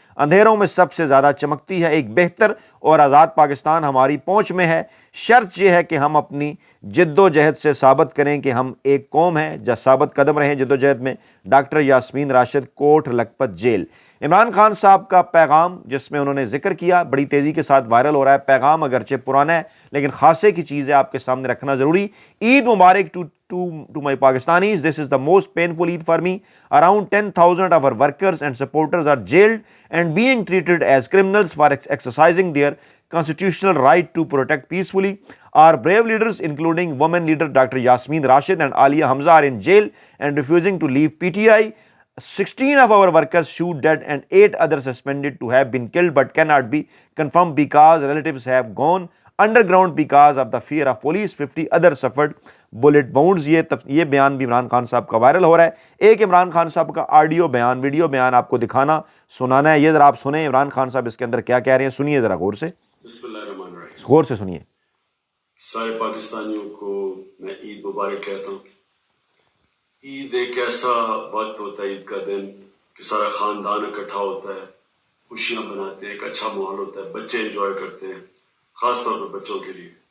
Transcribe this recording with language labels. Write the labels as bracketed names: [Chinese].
[Urdu] اندھیروں میں سب سے زیادہ چمکتی ہے، ایک بہتر اور آزاد پاکستان ہماری پہنچ میں ہے، شرط یہ ہے کہ ہم اپنی جد و جہد سے ثابت کریں کہ ہم ایک قوم ہیں، ثابت قدم رہیں جد و جہد میں۔ Doctor Yasmin Rashid, Kot Lakhpat jail. عمران خان صاحب کا پیغام جس میں انہوں نے ذکر کیا بڑی تیزی کے ساتھ وائرل ہو رہا ہے۔ پیغام اگرچہ پرانا ہے لیکن خاصے کی چیز ہے، آپ کے سامنے رکھنا ضروری۔ عید مبارک [English] to my Pakistanis. This is the most painful Eid for me. Around 10,000 of our workers and supporters are jailed and being treated as criminals for exercising their constitutional right to protect peacefully. Our brave leaders, including women leader Dr. Yasmeen Rashid and Aliyah Hamza, are in jail and refusing to leave PTI. 16 of our workers shoot dead and 8 others suspended to have been killed but cannot be confirmed because relatives have gone underground because of the fear of police. 50 others suffered bullet wounds. [Urdu] یہ بیان بھی عمران خان صاحب کا viral ہو رہا ہے۔ ایک عمران خان صاحب کا آڈیو بیان، ویڈیو بیان آپ کو دکھانا، سنانا ہے، یہ ذرا آپ سنیں عمران خان صاحب اس کے اندر کیا کہہ رہے ہیں، سنیے ذرا غور سے۔ [Arabic] بسم اللہ الرحمن الرحیم. [Urdu] غور سے سنیے. سارے پاکستانیوں کو میں عید مبارک کہتا ہوں. عید ایک ایسا وقت ہوتا ہے، عید کا دن، کہ سارا خاندان اکٹھا ہوتا ہے، خوشیاں مناتے ہیں، ایک اچھا ماحول ہوتا ہے، بچے انجوائے کرتے ہیں، خاص طور پر بچوں کے لیے.